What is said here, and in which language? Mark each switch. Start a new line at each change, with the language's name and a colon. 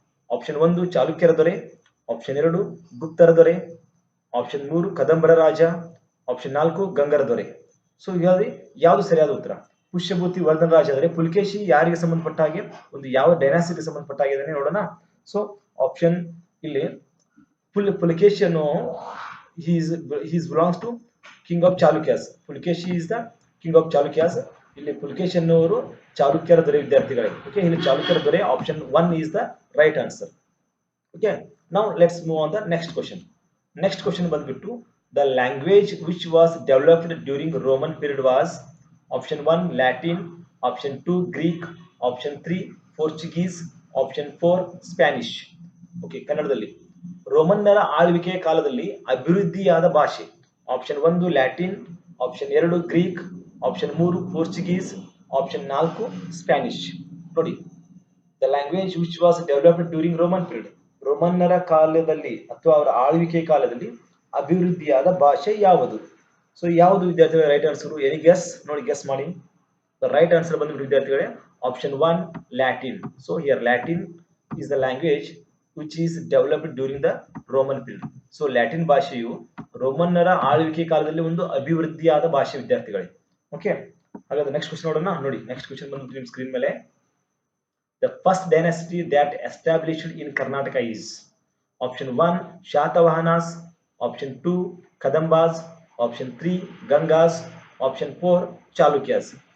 Kannada: Option 1 ಚಾಲುಕ್ಯರ ದೊರೆ, option 2 ಗುಪ್ತರ ದೊರೆ, ಆಪ್ಷನ್ 3 ಕದಂಬರ ರಾಜ, ಆಪ್ಷನ್ 4 ಗಂಗರ ದೊರೆ. ಸೊ ಯಾವುದು ಸರಿಯಾದ ಉತ್ತರ? ಪುಷ್ಯಭೂತಿ ವರ್ಧನ ರಾಜ ಆದರೆ ಪುಲಿಕೇಶಿ ಯಾರಿಗೆ ಸಂಬಂಧಪಟ್ಟ ಹಾಗೆ, ಒಂದು ಯಾವ ಡೈನಾಸಿಟಿಗೆ ಸಂಬಂಧಪಟ್ಟ ಹಾಗೆ ನೋಡೋಣ.
English: so option
Kannada: ಇಲ್ಲಿ
English: Pulakeshi
Kannada: ಅನ್ನೋ
English: he belongs to king of Chalukyas. Pulakeshi is the king of Chalukyas.
Kannada: ಇಲ್ಲಿ ಪುಲಿಕೇಶಿ ಅನ್ನೋರು ಚಾಲುಕ್ಯರ ದೊರೆ ವಿದ್ಯಾರ್ಥಿಗಳೇ. ಓಕೆ, ಇಲ್ಲಿ ಚಾಲುಕ್ಯರ ದೊರೆ option 1
English: is the right answer. Okay, now let's move on the next question. Next question
Kannada: ಬಂದ್ಬಿಟ್ಟು
English: the language which was developed during Roman period was option 1 Latin, option 2 Greek, option 3 Portuguese, option 4 Spanish.
Kannada: Okay, ಕನ್ನಡದಲ್ಲಿ ರೋಮನ್ನರ ಆಳ್ವಿಕೆಯ ಕಾಲದಲ್ಲಿ ಅಭಿವೃದ್ಧಿಯಾದ ಭಾಷೆ. Option 1 Latin, option 2 Greek, option 3 Portuguese, option 4 Spanish. ನೋಡಿ,
English: the language which was developed during Roman period,
Kannada: ರೋಮನ್ನರ ಕಾಲದಲ್ಲಿ ಅಥವಾ ಅವರ ಆಳ್ವಿಕೆ ಕಾಲದಲ್ಲಿ ಅಭಿವೃದ್ಧಿಯಾದ ಭಾಷೆ ಯಾವುದು? ಸೊ ಯಾವುದು ವಿದ್ಯಾರ್ಥಿಗಳ ರೈಟ್ ಆನ್ಸರ್?
English: Any guess?
Kannada: ನೋಡಿ, ಗೆಸ್ ಮಾಡಿ.
English: the right answer
Kannada: ಬಂದ್ಬಿಟ್ಟು ವಿದ್ಯಾರ್ಥಿಗಳೇ option 1 Latin.
English: So here Latin is the language which is developed during the Roman period.
Kannada: So Latin ಭಾಷೆಯು ರೋಮನ್ನರ ಆಳ್ವಿಕೆ ಕಾಲದಲ್ಲಿ ಒಂದು ಅಭಿವೃದ್ಧಿಯಾದ ಭಾಷೆ ವಿದ್ಯಾರ್ಥಿಗಳೇ. ಓಕೆ, ಹಾಗಾದ್ರೆ ನೆಕ್ಸ್ಟ್ ಕ್ವೆಶ್ಚನ್ ನೋಡೋಣ. ನೋಡಿ, ನೆಕ್ಸ್ಟ್ ಕ್ವೆಶ್ಚನ್ ಬಂದ್ಬಿಟ್ಟು ನಿಮ್ಮ ಸ್ಕ್ರೀನ್ ಮೇಲೆ.
English: The first dynasty that established in Karnataka is option 1 Shatavahanas, option 2 Kadambas, option 3 Gangas, option 4 Chalukyas.